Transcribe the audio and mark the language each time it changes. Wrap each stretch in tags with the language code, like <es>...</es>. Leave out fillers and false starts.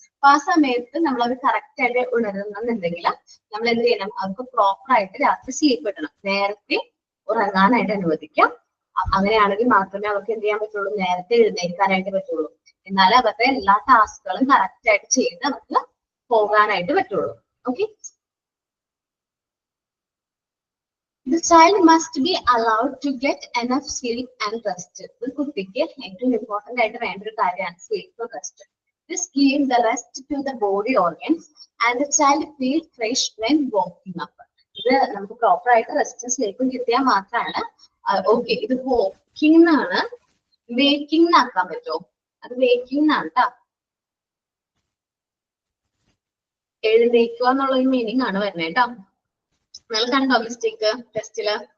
<ml>അപ്പൊ ആ സമയത്ത് നമ്മൾ അവർ കറക്റ്റ് ആയിട്ട് ഉണരുന്നുണ്ടെങ്കിൽ നമ്മൾ എന്ത് ചെയ്യണം, അവർക്ക് പ്രോപ്പർ ആയിട്ട് രാത്രി സ്ലീപ്പ് കിട്ടണം, നേരത്തെ ഉറങ്ങാനായിട്ട് അനുവദിക്കാം. അങ്ങനെയാണെങ്കിൽ മാത്രമേ അവർക്ക് എന്ത് ചെയ്യാൻ പറ്റുള്ളൂ, നേരത്തെ എഴുന്നേൽക്കാനായിട്ട് പറ്റുള്ളൂ. എന്നാലേ അവരുടെ എല്ലാ ടാസ്കുകളും കറക്റ്റ് ആയിട്ട് ചെയ്ത് അവർക്ക് പോകാനായിട്ട് പറ്റുള്ളൂ.</ml> <en>Okay, the child must be allowed to get enough sleep and rest.</en> <ml>ഒരു കുട്ടിക്ക് ഏറ്റവും ഇമ്പോർട്ടന്റ് ആയിട്ട് വേണ്ട ഒരു കാര്യമാണ് sleep rest.</ml> <en>This gives the rest to the body organs and the child feels fresh when waking up.</en> <ml>ഇത് നമുക്ക് proper ആയിട്ട് റെസ്റ്റും സ്ലീപ്പും കിട്ടിയാൽ മാത്രമാണ് ഓക്കെ. ഇത് വോക്കിംഗ് എന്നാണ്, വേക്കിംഗ് ആക്കാൻ പറ്റുമോ? അത് വേക്കിംഗ് ആണ് കേട്ടോ. എഴുന്നേക്കുക എന്നുള്ള ഒരു മീനിങ് ആണ് വരുന്നത് കേട്ടോ. നിങ്ങൾ കണ്ടോ മിസ്റ്റേക്ക് ടെസ്റ്റില്?</ml>